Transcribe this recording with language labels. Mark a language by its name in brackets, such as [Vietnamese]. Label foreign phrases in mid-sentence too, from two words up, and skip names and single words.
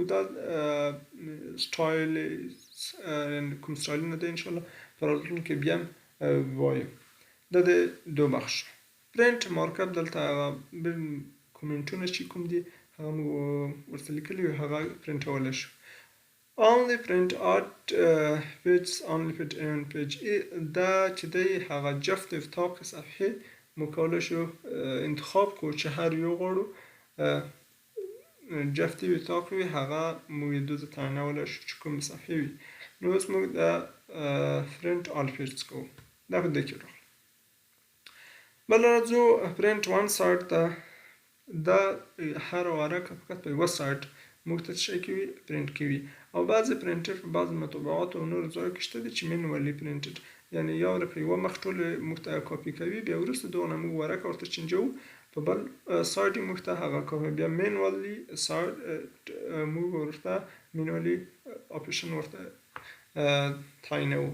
[Pashto] دا سټایل کوم سټایلونه دی انشاءالله په راتلونکي بیا هم وایو. دا د دو بخش. [English] print markup [Pashto] دلته هغه کومنټونه چې کوم دي هغه موږ ورته لیکلي وي، هغه پرنټولی شو. [English] only print out pages only print in page. [Pashto] دا چې دی هغه جفت افتاق صفحې موږ کولی شو انتخاب کړو چې هر یو غواړو جفت وتاق وي، هغه موږ یې دوه ځله تعینولی شو چې کومې صفحې وي. نو اوس موږ دا [English] print all pages [Pashto] کوو. دا په دې کې راغله. بله راځو [English] print one side [Pashto] ته. دا هر ورقه فقط په یوه سایډ موږ ته څه شی کوي؟ پرنټ کوي. او بعضې پرنټر په بعضې مطبوعاتو او نورو ځایو کې شته دي چې [English] manually printed, [Pashto] یعنې یو ورقه په یوه مخ ټولې موږ ته کاپي کوي، بیا وروسته دغه نه موږ ورقه ورته چینجوو، په بل سایډ یې موږ ته هغه کاپي، بیا مینوالي سایډ موږ ورته [English] manual operation [Pashto] ورته تعینوو.